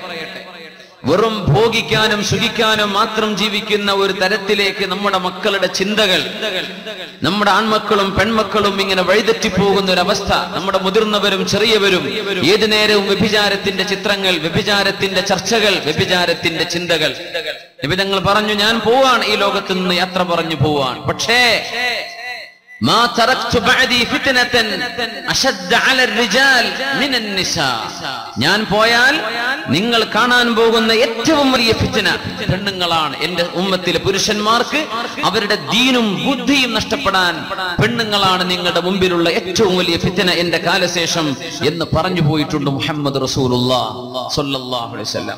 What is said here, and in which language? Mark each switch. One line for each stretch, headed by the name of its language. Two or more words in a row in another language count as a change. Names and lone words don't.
Malayalam: വെറും ഭോഗിക്കാനും സുഖിക്കാനും മാത്രം ജീവിക്കുന്ന ഒരു തരത്തിലേക്ക് നമ്മുടെ മക്കളുടെ ചിന്തകൾ, നമ്മുടെ ആൺമക്കളും പെൺമക്കളും ഇങ്ങനെ വഴിതെറ്റിപ്പോകുന്ന ഒരു അവസ്ഥ. നമ്മുടെ മുതിർന്നവരും ചെറിയവരും ഏതു നേരവും വ്യഭിചാരത്തിന്റെ ചിത്രങ്ങൾ, വ്യഭിചാരത്തിന്റെ ചർച്ചകൾ, വ്യഭിചാരത്തിന്റെ ചിന്തകൾ. നബി തങ്ങൾ പറഞ്ഞു, ഞാൻ പോവാൻ, ഈ ലോകത്ത് നിന്ന് യാത്ര പറഞ്ഞു പോവാൻ.
Arabic: പക്ഷേ ما تركت بعدي فتنة أشد على الرجال من النساء.
Malayalam: ഞാൻ പോയാൽ നിങ്ങൾ കാണാൻ പോകുന്ന ഏറ്റവും വലിയ ഫിത്ന പെണ്ണുങ്ങളാണ്. എന്റെ ഉമ്മത്തിലെ പുരുഷന്മാർക്ക് അവരുടെ ദീനും ബുദ്ധിയും നഷ്ടപ്പെടാൻ പെണ്ണുങ്ങളാണ് നിങ്ങളുടെ മുമ്പിലുള്ള ഏറ്റവും വലിയ ഫിത്ന എന്റെ കാലശേഷം എന്ന് പറഞ്ഞു പോയിട്ടുണ്ട്
Arabic: محمد رسول الله صلى الله عليه وسلم.